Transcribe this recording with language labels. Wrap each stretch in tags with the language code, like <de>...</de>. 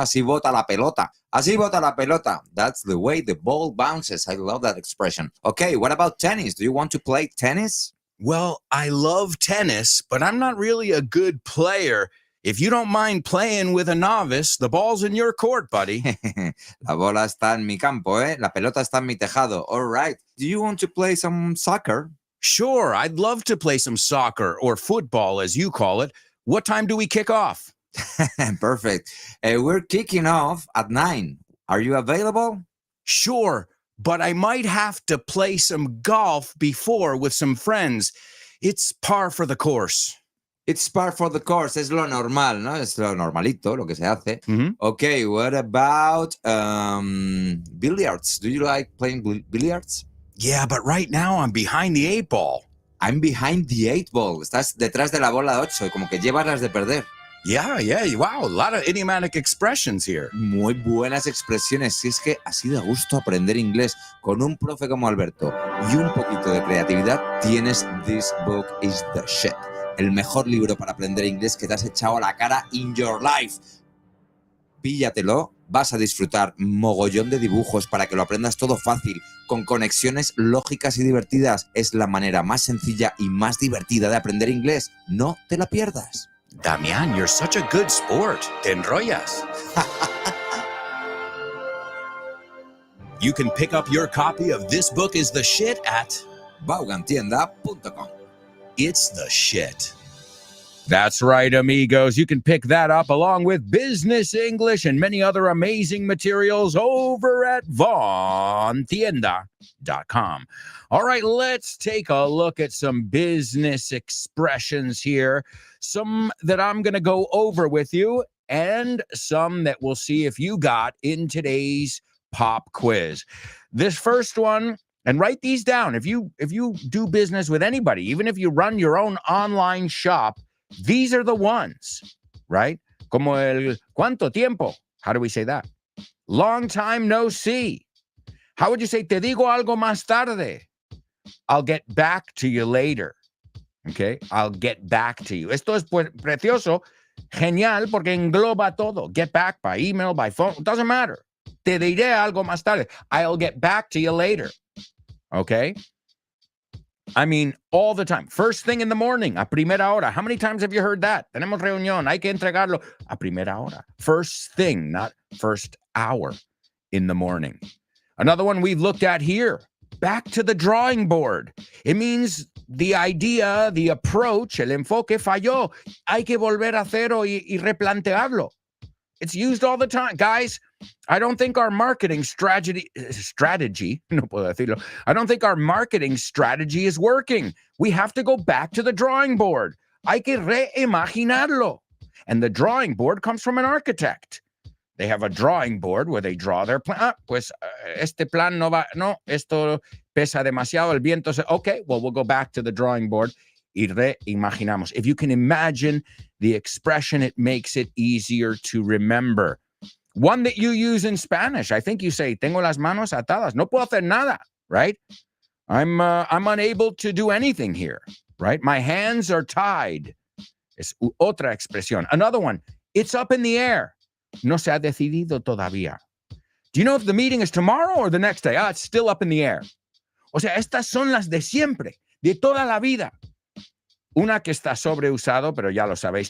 <es>Así bota la pelota.</es> <en>Así bota la pelota. That's the way the ball bounces. I love that expression. Okay, what about tennis? Do you want to play tennis? Well, I love tennis, but I'm not really a good player. If you don't mind playing with a novice, the ball's in your court, buddy.</en> <es>La bola está en mi campo, ¿eh? La pelota está en mi tejado.</es> <en>All right. Do you want to play some soccer? Sure, I'd love to play some soccer or football, as you call it. What time do we kick off? Perfect. We're kicking off at 9. Are you available? Sure, but I might have to play some golf before with some friends. It's par for the course. It's par for the course.</en> <es>Es lo normal, ¿no? Es lo normalito, lo que se hace. Mm-hmm.</es> <en>Okay, what about billiards? Do you like playing billiards? Yeah, but right now I'm behind the 8 ball. I'm behind the 8 ball.</en> <es>Estás detrás de la bola 8, como que llevas las de perder.</es> <en>Yeah, wow, a lot of idiomatic expressions here.</en> <es>Muy buenas expresiones. Si es que así da gusto aprender inglés con un profe como Alberto y un poquito de creatividad, tienes This Book is the Shit. El mejor libro para aprender inglés que te has echado a la cara</es> <en>in your life.</en> <es>Píllatelo, vas a disfrutar mogollón de dibujos para que lo aprendas todo fácil, con conexiones lógicas y divertidas. Es la manera más sencilla y más divertida de aprender inglés. No te la pierdas.</es> <en>Damian, you're such a good sport.</en> <es>Te enrollas.</es> <en>You can pick up your copy of This Book is the Shit at vaughantienda.com. It's the shit. That's right, amigos. You can pick that up along with business English and many other amazing materials over at vaughantienda.com. All right, let's take a look at some business expressions here. Some that I'm going to go over with you and some that we'll see if you got in today's pop quiz. This first one And write these down. If you do business with anybody, even if you run your own online shop, these are the ones, right?</en> <es>Como el ¿cuánto tiempo?</es> <en>How do we say that? Long time no see. How would you say</en> <es>te digo algo más tarde?</es> <en>I'll get back to you later. Okay? I'll get back to you.</en> <es>Esto es precioso, genial, porque engloba todo.</es> <en>Get back by email, by phone, it doesn't matter.</en> <es>Te diré algo más tarde.</es> <en>I'll get back to you later. Okay? I mean, all the time. First thing in the morning,</en> <es>a primera hora.</es> <en>How many times have you heard that?</en> <es>Tenemos reunión, hay que entregarlo a primera hora.</es> <en>First thing, not first hour in the morning. Another one we've looked at here, back to the drawing board. It means the idea, the approach,</en> <es>el enfoque falló. Hay que volver a cero y replantearlo.</es> <en>It's used all the time. Guys, I don't think our marketing strategy,</en> <es>no puedo decirlo.</es> <en>I don't think our marketing strategy is working. We have to go back to the drawing board.</en> <es>Hay que reimaginarlo.</es> <en>And the drawing board comes from an architect. They have a drawing board where they draw their plan.</en> <es>Pues este plan no va, no, esto pesa demasiado, el viento se,</es> <en>okay, well, we'll go back to the drawing board</en> <es>y reimaginamos.</es> <en>If you can imagine the expression, it makes it easier to remember. One that you use in Spanish, I think you say,</en> <es>tengo las manos atadas, no puedo hacer nada,</es> <en>right? I'm unable to do anything here, right? My hands are tied.</en> <es>Es otra expresión.</es> <en>Another one, it's up in the air.</en> <es>No se ha decidido todavía.</es> <en>Do you know if the meeting is tomorrow or the next day? It's still up in the air.</en> <es>O sea, estas son las de siempre, de toda la vida. Una que está sobreusado, pero ya lo sabéis.</es>